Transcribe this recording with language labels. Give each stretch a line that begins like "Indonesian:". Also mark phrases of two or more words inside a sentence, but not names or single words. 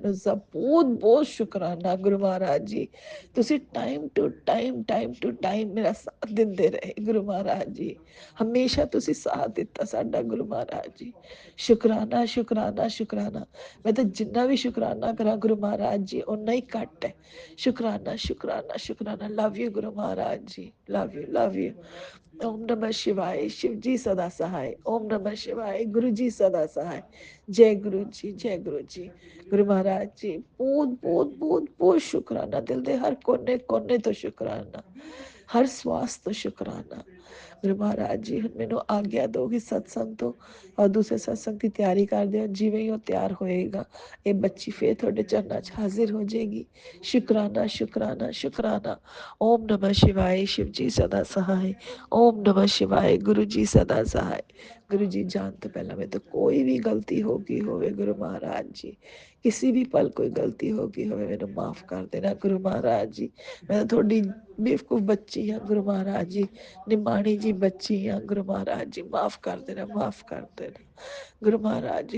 Punjabi: ਉਸਦਾ ਬਹੁਤ ਬਹੁਤ ਸ਼ੁਕਰਾਨਾ ਗੁਰੂ ਮਹਾਰਾਜ ਜੀ। ਤੁਸੀਂ
English: time to time
Punjabi: ਮੇਰਾ ਸਾਥ ਦਿੰਦੇ ਰਹੇ ਗੁਰੂ ਮਹਾਰਾਜ ਜੀ, ਹਮੇਸ਼ਾ ਤੁਸੀਂ ਸਾਥ ਦਿੱਤਾ ਸਾਡਾ ਗੁਰੂ ਮਹਾਰਾਜ ਜੀ। ਸ਼ੁਕਰਾਨਾ ਸ਼ੁਕਰਾਨਾ ਸ਼ੁਕਰਾਨਾ। ਮੈਂ ਤਾਂ ਜਿੰਨਾ ਵੀ ਸ਼ੁਕਰਾਨਾ ਕਰਾਂ ਗੁਰੂ ਮਹਾਰਾਜ ਜੀ ਓਨਾ ਹੀ ਘੱਟ ਹੈ। ਸ਼ੁਕਰਾਨਾ ਸ਼ੁਕਰਾਨਾ ਸ਼ੁਕਰਾਨਾ।
English: love you
Punjabi: ਗੁਰੂ ਮਹਾਰਾਜ ਜੀ,
English: love you love you.
Hindi: ओम नमः शिवाय, शिव जी सदा सहाय। ओम नमः शिवाय, गुरु जी सदा सहाय। जय गुरु जी, जय गुरु जी।
Punjabi: ਗੁਰੂ ਮਹਾਰਾਜ ਜੀ ਬਹੁਤ ਬਹੁਤ ਬਹੁਤ ਬਹੁਤ ਸ਼ੁਕਰਾਨਾ, ਦਿਲ ਦੇ ਹਰ ਕੋਨੇ ਕੋਨੇ ਤੋਂ ਸ਼ੁਕਰਾਨਾ, ਹਰ ਸਵਾਸ ਤੋਂ ਸ਼ੁਕਰਾਨਾ। ਗੁਰੂ ਮਹਾਰਾਜ ਜੀ ਹੁਣ ਮੈਨੂੰ ਆਗਿਆ ਦਿਓ ਕਿ ਸਤਸੰਗ ਤੋਂ ਔਰ ਦੂਸਰੇ ਸਤਸੰਗ ਦੀ ਤਿਆਰੀ ਕਰਦੇ ਹੋ। ਜਿਵੇਂ ਹੀ ਉਹ ਤਿਆਰ ਹੋਏਗਾ, ਇਹ ਬੱਚੀ ਫੇਰ ਤੁਹਾਡੇ ਚਰਨਾਂ 'ਚ ਹਾਜ਼ਰ ਹੋ ਜਾਏਗੀ। ਸ਼ੁਕਰਾਨਾ ਸ਼ੁਕਰਾਨਾ ਸ਼ੁਕਰਾਨਾ।
Hindi: ओम नमः शिवाय, शिव जी सदा सहाय। ओम नमः शिवाय, गुरु जी सदा सहाय।
Punjabi: ਗੁਰੂ ਜੀ, ਜਾਣ ਤੋਂ ਪਹਿਲਾਂ ਮੇਰੇ ਤੋਂ ਕੋਈ ਵੀ ਗਲਤੀ ਹੋ ਗਈ ਹੋਵੇ ਗੁਰੂ ਮਹਾਰਾਜ ਜੀ, ਕਿਸੇ ਵੀ ਪਲ ਕੋਈ ਗਲਤੀ ਹੋ ਗਈ ਹੋਵੇ, ਮੈਨੂੰ ਮਾਫ ਕਰ ਦੇਣਾ ਗੁਰੂ ਮਹਾਰਾਜ ਜੀ। ਮੈਂ ਤੁਹਾਡੀ ਬੇਵਕੂਫ ਬੱਚੀ ਹਾਂ ਗੁਰੂ ਮਹਾਰਾਜ ਜੀ, ਨਿਮਾਣੀ ਜੀ ਬੱਚੀ ਹਾਂ ਗੁਰੂ ਮਹਾਰਾਜ ਜੀ, ਮਾਫ ਕਰ ਦੇਣਾ, ਮਾਫ ਕਰ ਦੇਣਾ ਗੁਰੂ ਮਹਾਰਾਜ ਜੀ।